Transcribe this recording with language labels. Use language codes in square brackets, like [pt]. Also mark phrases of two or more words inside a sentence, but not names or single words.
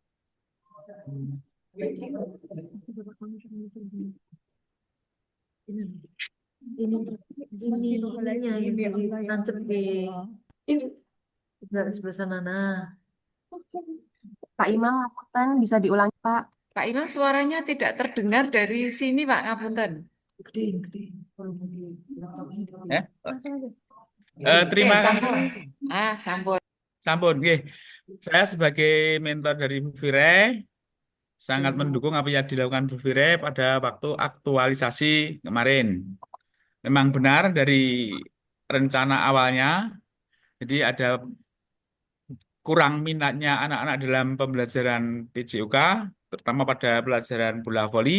[id] Ini nancep di sebelah sana. Pak Imam, ngapunten, bisa diulangi, Pak. Pak Imam suaranya tidak terdengar dari sini, Pak. [jv] Ngapunten. Gede. [id] Terima Oke, kasih. [jv] sampun. Sampun. Sampun. Nggih. [id] Saya sebagai mentor dari Bu Fire sangat mendukung apa yang dilakukan Bu Fire pada waktu aktualisasi kemarin. Memang benar dari rencana awalnya, jadi ada kurang minatnya anak-anak dalam pembelajaran PJOK, terutama pada pelajaran bola voli.